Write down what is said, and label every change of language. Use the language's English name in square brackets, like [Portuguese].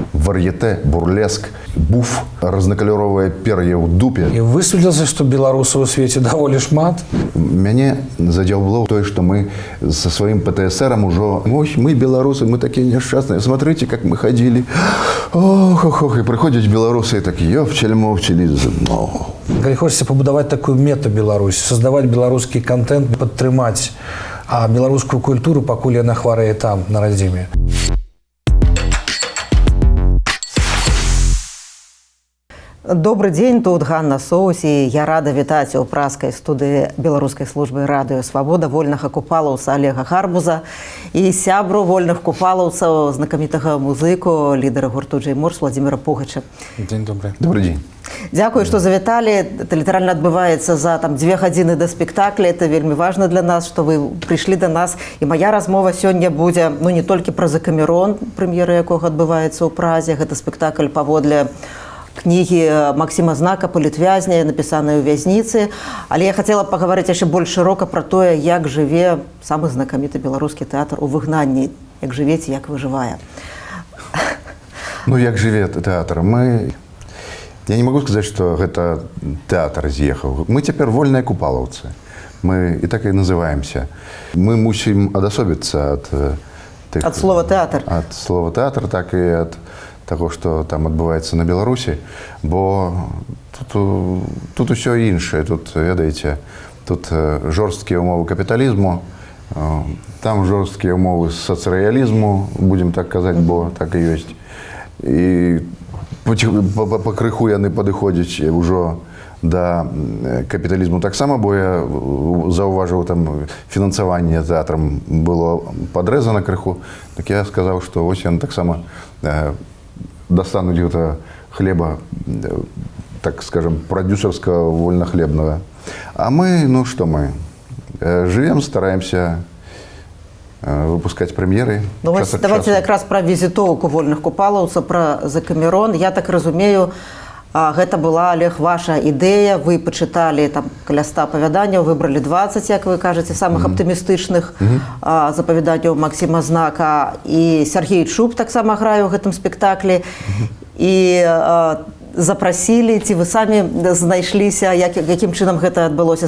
[Russian] Варьете, бурлеск, буф, разноколеровые перья в дупе. [Belarusian] И высветлілася, што беларусаў у свеце даволі шмат. [Russian] Мяне задзяўбло то, что мы со своим ПТСРом уже, ой, мы белорусы, мы такие несчастные, смотрите, как мы ходили. Ох, и приходят белорусы и такие, ёвчель-мовчель. [Belarusian] Калі хочацца пабудаваць такую мета-Беларусь, создаваць беларускі контент, падтрымаць беларускую культуру, пакуль яна хварэе там, на радзіме. [Russian] Добрый день, [Belarusian] тут Ганна Соус, и я рада вітаць у праскай студыі беларускай службы радыё «Свабода» вольнага купалаўца Олега Гарбуза і сябру вольных купалаўцаў, знакамітага музыку, лідара гурту «Джей Морс» Владимира Пугача. [Russian] День добрый. Добрый день. [Belarusian] Дякую, што завіталі. Это літаральна адбываецца за 2 гадзіны да спектакля. Это вельмі важна для нас, што вы прыйшлі да нас. І моя размова сёння будзе не толькі пра «Закамерон», прэм'ера якога адбываецца ў Празе. Гэта спектакль паводле кнігі Максима Знака «Палітвязня», напісанай у вязніцы. Але я хацела пагаварыць яшчэ больш шырока пра тое, як жыве самы знакаміты беларускі тэатр у выгнанні, як жывеце, як выжывае. Ну, як жыве тэатр? [Russian] Я не могу сказать, что это театр з'ехаў. Мы теперь вольные купалаўцы. Мы и так и называемся. Мы мусим адасобіцца от слова «театр». От слова «театр», так и от того, что там [Belarusian] адбываецца на Беларусі, бо тут усё іншае. Тут, ведаеце, тут жорсткія ўмовы капіталізму, там жорсткія ўмовы сацыялізму, будем так казаць, бо так і ёсць. І пакрыху яны падыходзяць ўжо да капіталізму таксама, бо я заўважыў, там фінансаванне тэатрам было падрэзана крыху. Так я сказаў, што вось яны таксама [Russian] достануть где-то хлеба, так скажем, продюсерского вольнохлебного. А мы, ну что мы, живем, стараемся выпускать премьеры. Ну, давайте как раз про визитовку вольных купалаўцаў, про «Закамерон». [Belarusian] Я так разумею, гэта была, Олег, ваша ідэя. Вы пачыталі там каля 100 апавяданняў, выбралі 20, як вы кажаце, самых аптымістычных запавяданняў Максима Знака. І Сергей Чуб таксама грае ў гэтым спектаклі. І запрасілі, ці вы самі знайшліся, якім чынам гэта адбылося?